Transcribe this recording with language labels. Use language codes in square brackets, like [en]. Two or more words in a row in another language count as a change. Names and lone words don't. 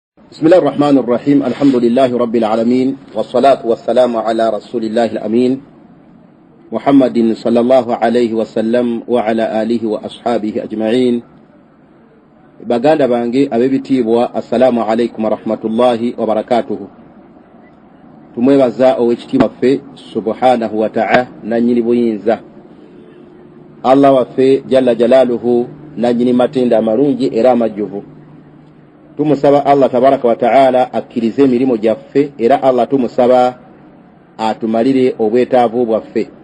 [ar] بسم الله الرحمن الرحيم. الحمد لله رب العالمين، والصلاة والسلام على رسول الله الأمين محمد صلى الله عليه وسلم وعلى آله وأصحابه أجمعين. [lg] baganda bange abebitibwa, [ar] السلام عليكم ورحمة الله وبركاته. [lg] Tumwebaza owekitibwa ffe [ar] سبحانه وتعالى [lg] nanyini buyinza Allah waffe [ar] جل جلاله [lg] nanyini matenda amalungi era amajjuvu. Tumusaba [ar] الله تبارك وتعالى [lg] akkirize emirimu gyaffe, era Allah tumusaba atumalire obwetaavu bwaffe.